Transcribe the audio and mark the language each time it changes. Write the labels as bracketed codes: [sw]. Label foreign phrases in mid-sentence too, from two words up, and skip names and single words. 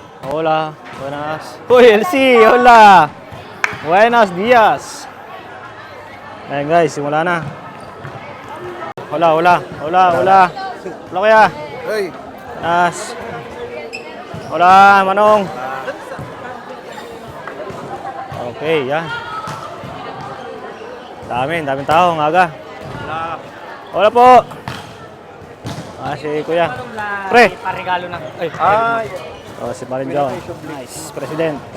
[es] Hola, buenas. Uy, Elsie, hola. Buenos días. [tl] Ayan guys, simula na. [es] Hola, hola, hola, hola. [tl] Hola kuya. [en] Hey, [es] Buenas. Hola, [tl] Manong. Okay, yan. Daming tao, ang aga. Hola po. Si kuya. Pre. Parigalo na. Ay. Si Balinjao. Nice. President.